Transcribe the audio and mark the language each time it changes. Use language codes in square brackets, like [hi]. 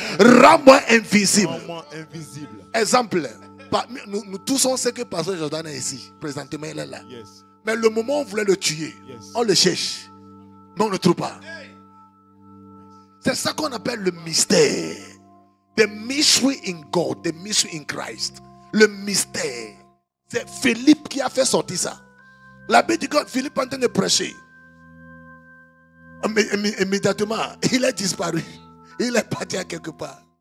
[fr] Rends-moi invisible. Exemple, nous tous on sait que Pasteur Jordan est ici. Présentement, il est là. Mais le moment où on voulait le tuer, on le cherche, mais on ne le trouve pas. C'est ça qu'on appelle le mystère. [en] The mystery in God, the mystery in Christ. [fr] Le mystère. C'est Philippe qui a fait sortir ça. La Bible dit que Philippe est en train de prêcher. Immédiatement, il a disparu. Il est parti à quelque part.